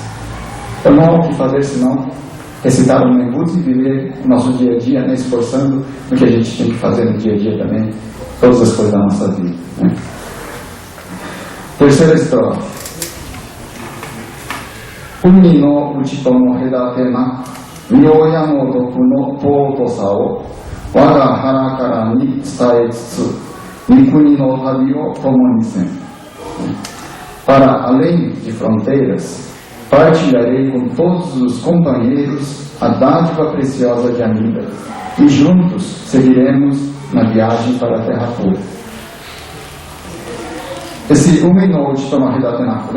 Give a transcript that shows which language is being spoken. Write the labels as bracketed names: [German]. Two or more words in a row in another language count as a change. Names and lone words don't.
[Portuguese] Então não há o que fazer senão recitar o Nembutsu e viver o nosso dia a dia, né, esforçando no que a gente tem que fazer no dia a dia também, todas as coisas da nossa vida, né? Terceira estrofe. [Japanese] 海の内外の隔てな 御親の徳の尊さを 我が同胞に伝えつつ 御国の旅を共にせん. [Portuguese] Para além de fronteiras, partilharei com todos os companheiros a dádiva preciosa de Amida, e juntos seguiremos na viagem para a Terra Pura. Esse [Japanese] 海の内外の隔てな, [Portuguese] né?